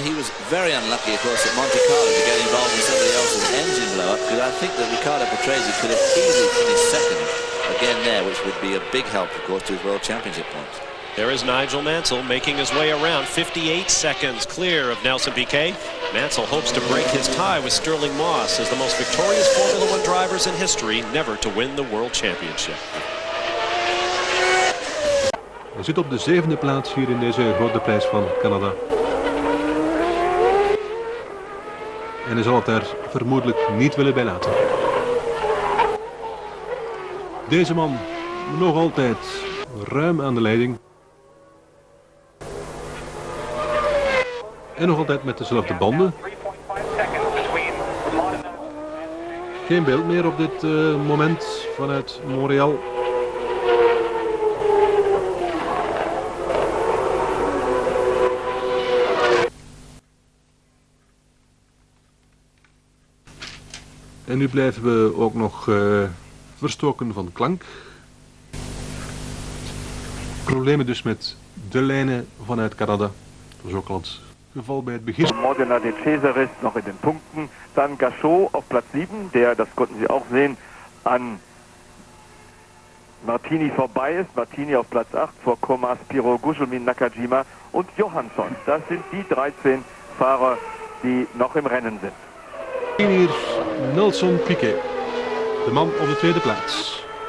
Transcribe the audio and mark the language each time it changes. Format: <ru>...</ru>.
<en>He was very unlucky, of course, at Monte Carlo to get involved in somebody else's engine blow-up, because I think that Riccardo Patrese could have easily finished second again there, which would be a big help, of course, to his World Championship points. There is Nigel Mansell making his way around, 58 seconds clear of Nelson Piquet. Mansell hopes to break his tie with Sterling Moss as the most victorious Formula One drivers in history never to win the World Championship.</en> <nl>Hij zit op de 7e plaats hier in deze grote prijs van Canada. En hij zal het daar vermoedelijk niet willen bij laten. Deze man nog altijd ruim aan de leiding. En nog altijd met dezelfde banden. Geen beeld meer op dit moment vanuit Montreal. En nu blijven we ook nog verstoken van klank. Problemen dus met de lijnen vanuit Canada. Dat was ook al het geval bij het begin.</nl> <de>Modena De Cesaris noch in den Punkten. Dann Gachot auf Platz 7, der, das konnten Sie auch sehen, an Martini vorbei ist. Martini auf Platz 8 vor Comas, Pirot, Gugelmin, Nakajima und Johansson. Das sind die 13 Fahrer, die noch im Rennen sind.</de> <nl>Hier Nelson Piquet, de man op de 2e plaats.</nl>